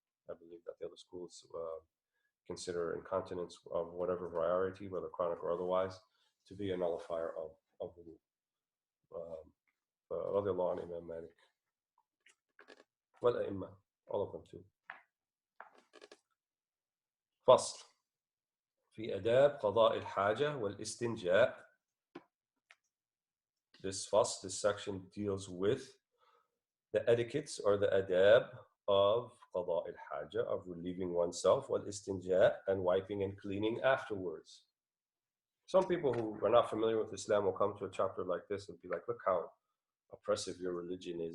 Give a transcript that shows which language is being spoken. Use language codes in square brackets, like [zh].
[en] I believe that the other schools consider incontinence of whatever variety, whether chronic or otherwise, to be a nullifier of wudu. [ar] Radiallahu anhu, Imam Malik. [en] والأئمة, all of them too. [ar] فصل في آداب قضاء الحاجة والاستنجاء. [en] this section deals with the etiquettes or the adab of qada al-haja, of relieving oneself, wal istinja, and wiping and cleaning afterwards. Some people who are not familiar with Islam will come to a chapter like this and be like, look how oppressive your religion is.